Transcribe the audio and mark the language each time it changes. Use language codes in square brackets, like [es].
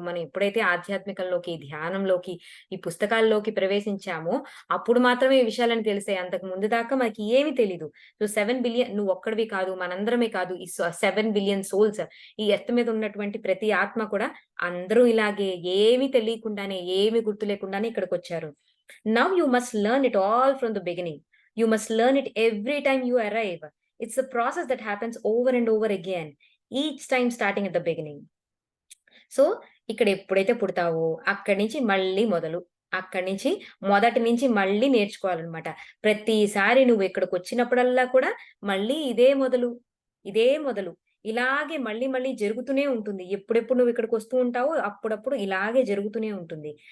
[te] మనం ఎప్పుడైతే ఆధ్యాత్మికంలోకి, ధ్యానంలోకి, ఈ పుస్తకాల్లోకి ప్రవేశించామో, అప్పుడు మాత్రమే ఈ విషయాలన్నీ తెలిసాయి. అంతకు ముందు దాకా మనకి ఏమి తెలీదు. సో, 7 బిలియన్ నువ్వొక్కడివి కాదు, మనందరమే కాదు. ఈ 7 బిలియన్ సోల్స్ ఈ ఎర్త్ మీద ఉన్నటువంటి ప్రతి ఆత్మ కూడా అందరూ ఇలాగే ఏమి తెలియకుండానే, ఏమి గుర్తు లేకుండానే ఇక్కడికొచ్చారు. [en] Now you must learn it all from the beginning. You must learn it every time you arrive. It's a process that happens over and over again, each time starting at the beginning. [te] So, ఇక్కడ ఎప్పుడైతే పుడతావో అక్కడి నుంచి మళ్ళీ మొదలు. అక్కడి నుంచి మొదటి నుంచి మళ్ళీ నేర్చుకోవాలనమాట. ప్రతిసారి నువ్వు ఇక్కడికొచ్చినప్పుడల్లా కూడా మళ్ళీ ఇదే మొదలు. ఇదే మొదలు. ఇలాగే మళ్ళీ మళ్ళీ జరుగుతూనే ఉంటుంది. ఎప్పుడెప్పుడు నువ్వు ఇక్కడికొస్తూ ఉంటావో అప్పుడప్పుడు ఇలాగే జరుగుతూనే ఉంటుంది.